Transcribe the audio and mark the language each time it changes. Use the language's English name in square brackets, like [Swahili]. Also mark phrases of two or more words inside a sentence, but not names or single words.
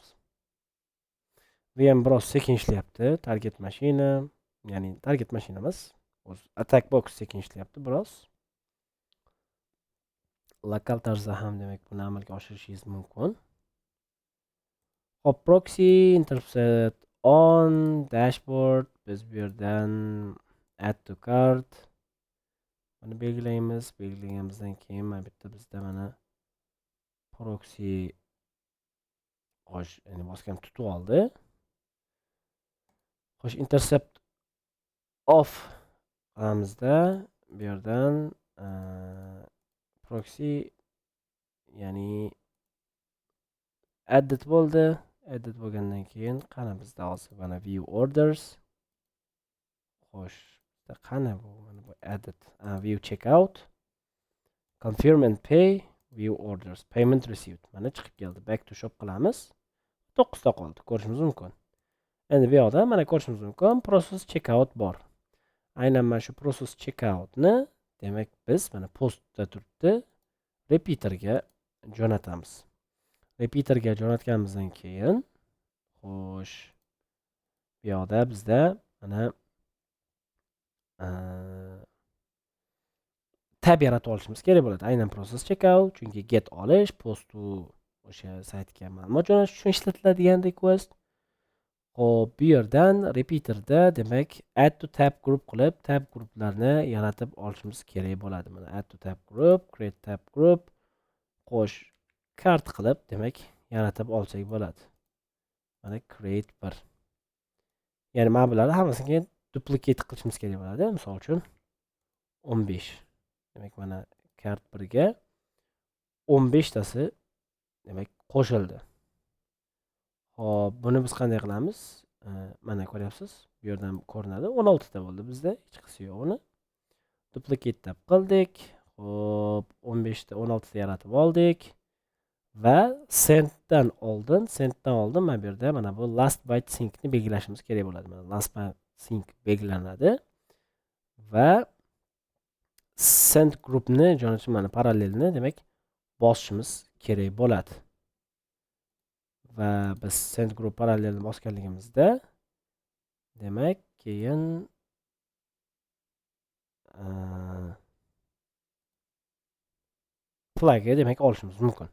[Uzbek] Bu ham biroz sekin ishlayapti. Target mashina, ya'ni target mashina emas, o'z [English] attack box [Uzbek] sekin ishlayapti biroz. Lokal tarzda ham demak buni amalga oshirishingiz mumkin. Hop, [English] proxy intercept on dashboard. [Uzbek] Biz bu yerdan [English] add to cart [Uzbek] buni belgilaymiz. Belgilaganimizdan keyin mana bitta bizda mana proxy ya'ni bosgan tutib oldi. Xo'sh, [English] intercept off [Uzbek] qilamizda bu yerdan proxy ya'ni added bo'ldi. Added bo'lgandan keyin qani bizda hozir mana [English] view orders. [Uzbek] Xo'sh, qani bu mana bu added [English] view checkout, confirm and pay, view orders, payment received [Uzbek] mana chiqib keldi. Back to shop qilamiz. 9 ta qoldi, ko'rishimiz mumkin. Endi bu yoqda mana ko'rishimiz mumkin [English] process checkout [Uzbek] bor. Aynan mana shu [English] process checkoutni [Uzbek] demak biz mana postda turibdi repeaterga jo'natamiz. Repeaterga jo'natganimizdan keyin xo'sh, bu yoqda bizda mana tab yaratib olishimiz kerak bo'ladi. Aynan [English] process checkout, [Uzbek] chunki get olish, postu o'sha saytga ma'lumot jo'natish uchun ishlatiladigan request. Xo'p, bu yerdan repeaterda demak [English] add to tab group [Uzbek] qilib, tab gruplarni yaratib olishimiz kerak bo'ladi. [English] Mana add to tab group, create tab group, [Uzbek] qo'sh kart qilib demak yaratib olsak bo'ladi. Mana create 1. Ya'ni mana bularni hammasini duplicate qilishimiz kerak bo'ladi. Misol uchun 15. Demak mana kart 1 ga 15 tasi demak qo'shildi. Hop, buni biz qanday qilamiz? Mana ko'ryapsiz, bu yerdan ko'rinadi. 16 ta bo'ldi bizda, hech qisi yo'q uni. [English] Duplicate tab [Uzbek] qildik. Hop, 15 ta 16 ta yaratib oldik. Va senddan oldin mana bu yerda mana bu [English] last byte syncni [Uzbek] belgilashimiz kerak bo'ladi. Mana [English] last byte sync [Uzbek] belgilanadi va [English] send groupni [Uzbek] jo'natish mana parallelni demak bosishimiz kerak bo'ladi. Va biz [English] send group parallelni [Uzbek] bosganligimizda demak keyin flagga demak olishimiz mumkin.